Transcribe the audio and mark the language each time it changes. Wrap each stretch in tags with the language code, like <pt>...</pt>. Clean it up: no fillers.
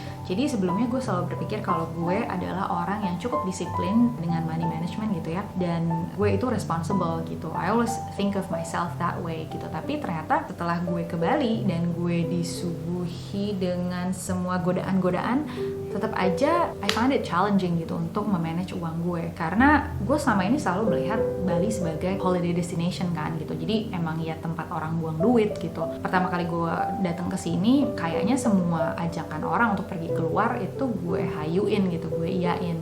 <id>Jadi sebelumnya gue selalu berpikir kalau gue adalah orang yang cukup disiplin dengan money management gitu ya, dan gue itu responsible gitu.</id> <en>I always think of myself that way gitu.</en> <id>Tapi ternyata setelah gue ke Bali dan gue disuguhi dengan semua godaan-godaan, tetap aja</id> <en>I find it challenging</en> <id>gitu untuk memanage uang gue, karena gue selama ini selalu melihat Bali sebagai holiday destination kan gitu. Jadi emang ya tempat orang buang duit gitu. Pertama kali gue datang ke sini, kayaknya semua ajakan orang untuk pergi keluar itu gue hayuin gitu, gue iyain.</id>